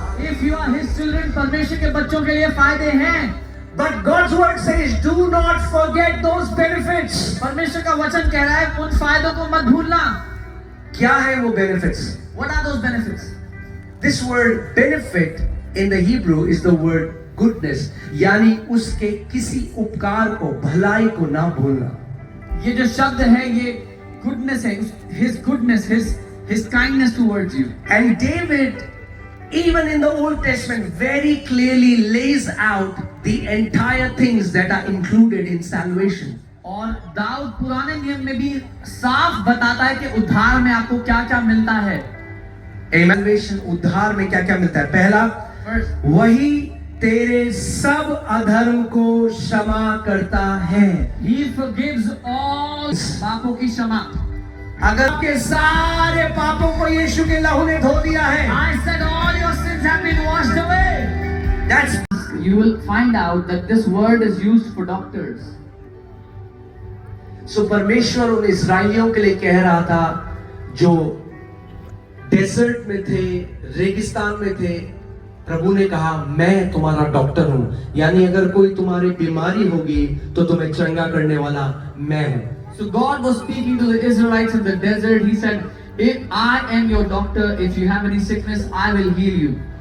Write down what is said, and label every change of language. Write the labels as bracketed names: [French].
[English] If you are His children, [Hindi] परमेश्वर के बच्चों के लिए फायदे हैं. [English] But God's word says, do not forget those benefits. [Hindi] परमेश्वर का वचन कह रहा है उन फायदों को मत भूलना. क्या है वो benefits? [English] What are those benefits? This word benefit in the Hebrew is the word goodness. [Hindi] यानी उसके किसी उपकार को, भलाई को ना भूलना. ये जो शब्द है ये goodness है. [English] His goodness, His kindness towards you. And David, even in the Old Testament, very clearly lays out the entire things that are included in salvation. [Hindi] और दाऊद पुराने नियम में भी साफ बताता है कि उद्धार में आपको क्या क्या मिलता है. Salvation, उद्धार में क्या क्या मिलता है? पहला, वही तेरे सब अधर्म को क्षमा करता है. [English] He forgives all [Hindi] पापों की क्षमा. अगर आपके सारे पापों को यीशु के लहू ने धो दिया है, [English] I said all your sins have been washed away. that's You will find out that this word is used for doctors. [Hindi] so परमेश्वर उन इस्राएलियों के लिए कह रहा था जो डेजर्ट में थे, रेगिस्तान में थे. प्रभु ने कहा मैं तुम्हारा डॉक्टर हूं. यानी अगर कोई तुम्हारी बीमारी होगी तो तुम्हें चंगा करने वाला मैं हूं. [English] So God was speaking to the Israelites in the desert. He said, if I am your doctor, if you have any sickness, I will heal you.